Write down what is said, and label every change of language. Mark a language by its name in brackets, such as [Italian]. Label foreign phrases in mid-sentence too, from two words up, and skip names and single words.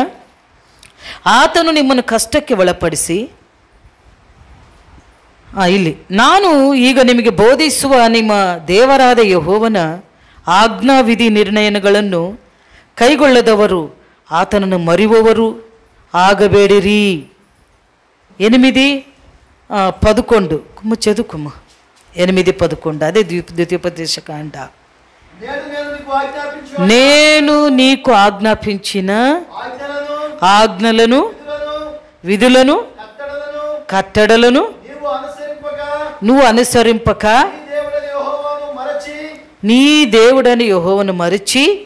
[Kannada] ಆತನು ನಿಮ್ಮನ್ನು ಕಷ್ಟಕ್ಕೆ ಒಳಪಡಿಸಿ, ಇಲ್ಲಿ ನಾನು ಈಗ ನಿಮಗೆ ಬೋಧಿಸುವ ನಿಮ್ಮ ದೇವರಾದ ಯೆಹೋವನ ಆಜ್ಞಾವಿಧಿ ನಿರ್ಣಯಗಳನ್ನು ಕೈಗೊಳ್ಳದವರು ಆತನನ್ನು ಮರೆಯುವವರು ಆಗಬೇಡಿರಿ. [Telugu] 8:11 కుమ్మ చదువుకుమ్మ 8:11 అదే ద్వితీయోపదేశకాండ. నేను నీకు ఆజ్ఞాపించిన ఆజ్ఞలను విధులను కట్టడలను నువ్వు అనుసరింపక నీ దేవుడని యెహోవాను మరచి